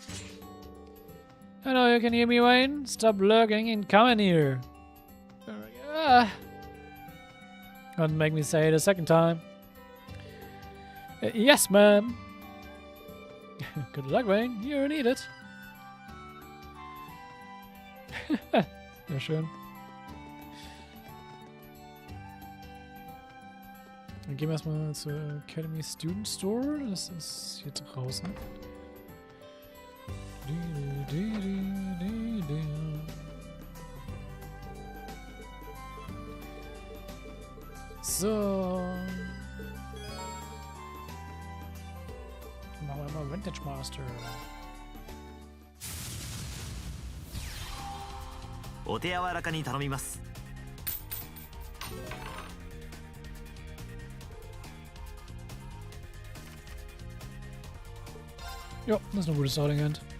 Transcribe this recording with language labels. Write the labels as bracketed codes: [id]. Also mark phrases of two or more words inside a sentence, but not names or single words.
[en] I know you can hear me, Wayne. Stop lurking and come in here. Don't make me say it a second time. Yes, ma'am. Good luck, Wayne. You need it. [de] Sehr schön. Dann gehen wir erstmal zur Academy Student Store. Das ist hier draußen. So. Machen wir mal Vintage Master. [ja] お手柔らかに頼みます。 [de] Ja, das ist ein gutes [en] Starting End.